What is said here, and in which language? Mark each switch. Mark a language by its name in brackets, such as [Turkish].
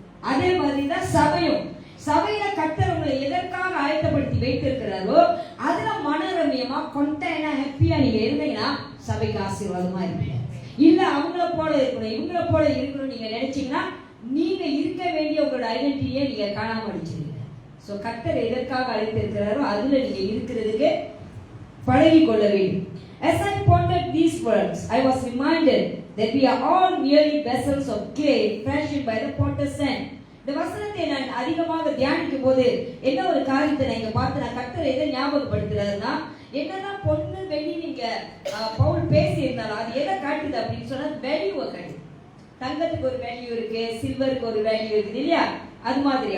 [Tamil] அதே மாதிரிதான் சபையும். சபையில கர்த்தர் உங்களை எதற்காக ஆயத்தப்படுத்தி வைத்திருக்கிறாரோ அதுல மனரமியமா கொண்டைனா ஹாப்பியா நீங்க இருந்தீங்கன்னா சபைக்கு ஆசீர்வாதமா இருப்பீங்க. இல்ல அவங்கள போல இருக்கணும் இவங்கள போல இருக்கணும் நீங்க நினைச்சீங்கன்னா நீங்க இருக்க வேண்டிய உங்களோட ஐடென்டிட்டியை நீங்க காணாம அடிச்சிருவீங்க. சோ கர்த்தர் எதற்காக அழைத்திருக்கிறாரோ அதுல நீங்க இருக்கிறதுக்கு பழகி கொள்ள வேண்டும். [English] As I pondered these words, I was reminded that we are all merely vessels of clay fashioned by the potter's hand. [Tamil] இந்த வசனத்தை நான் அதிகமாக தியானிக்கும் போது என்ன ஒரு காரியத்தை நான் இங்க பார்த்து நான் கர்த்தர் எதை ஞாபகப்படுத்துறாருன்னா, என்னதான் பொண்ணு வெள்ளி நீங்க பவுல் பேசி இருந்தாலும் அது எதை காட்டுது அப்படின்னு சொன்னா வேல்யூவை காட்டுது. தங்கத்துக்கு ஒரு வேல்யூ இருக்கு, சில்வருக்கு ஒரு வேல்யூ இருக்குது இல்லையா? அது மாதிரி.